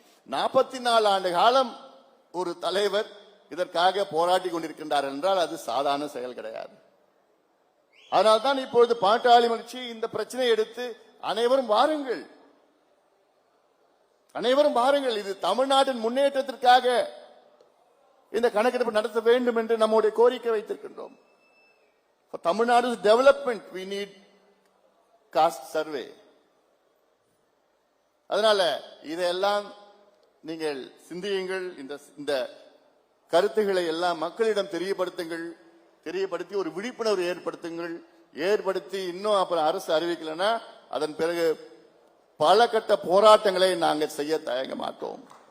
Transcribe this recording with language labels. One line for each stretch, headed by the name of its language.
Tamil: 44 ஆண்டு காலம் ஒரு தலைவர் இதற்காக போராடி கொண்டிருக்கின்றார் என்றால் அது சாதாரண செயல் கிடையாது. அதனால்தான் இப்பொழுது பாட்டாளி கட்சி இந்த பிரச்சனையை எடுத்து அனைவரும் வாருங்கள், அனைவரும் வாருங்கள், இது தமிழ்நாட்டின் முன்னேற்றத்திற்காக இந்த கணக்கெடுப்பு நடத்த வேண்டும் என்று நம்முடைய கோரிக்கை வைத்திருக்கின்றோம்.
English: For Tamil Nadu's development, we need caste survey.
Tamil: அதனால இதையெல்லாம் நீங்கள் சிந்தியுங்கள். இந்த கருத்துக்களை எல்லாம் மக்களிடம் தெரியப்படுத்துங்கள், தெரியப்படுத்தி ஒரு விழிப்புணர்வு ஏற்படுத்துங்கள். ஏற்படுத்தி இன்னும் அப்புறம் அரசு அறிவிக்கலன்னா அதன் பிறகு பல கட்ட போராட்டங்களை நாங்கள் செய்ய தயங்க மாட்டோம்.